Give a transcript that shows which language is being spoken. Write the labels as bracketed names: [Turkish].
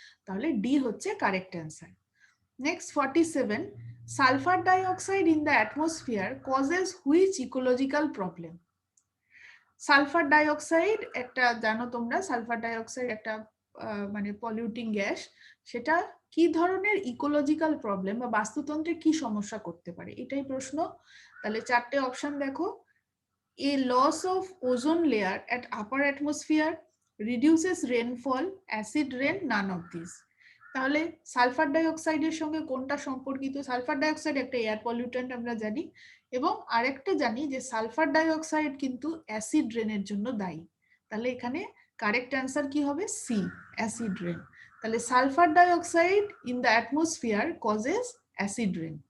[Bangla] তাহলে ডি হচ্ছে [English] Correct answer. Next 47, sulphur dioxide in the atmosphere causes which ecological problem? [Bangla] Sulphur dioxide একটা, জানো তোমরা সালফার ডাইঅক্সাইড একটা মানে পলিউটিং গ্যাস, সেটা কি ধরনের ইকোলজিক্যাল প্রবলেম বা বাস্তুতন্ত্রে কি সমস্যা করতে পারে, এটাই প্রশ্ন। তাহলে চারটে অপশন দেখো, [English] A loss of ozone layer at upper atmosphere, reduces rainfall, acid rain, none of these। [Bangla] তাহলে সালফার ডাইঅক্সাইডের সঙ্গে কোনটা সম্পর্কিত? সালফার ডাইঅক্সাইড একটা এয়ার পলিউটেন্ট আমরা জানি, এবং আরেকটা জানি যে সালফার ডাইঅক্সাইড কিন্তু অ্যাসিড রেনের জন্য দায়ী। তাহলে এখানে কারেক্ট অ্যান্সার কি হবে? C, acid rain. [English] তাহলে sulphur dioxide in the atmosphere causes acid rain.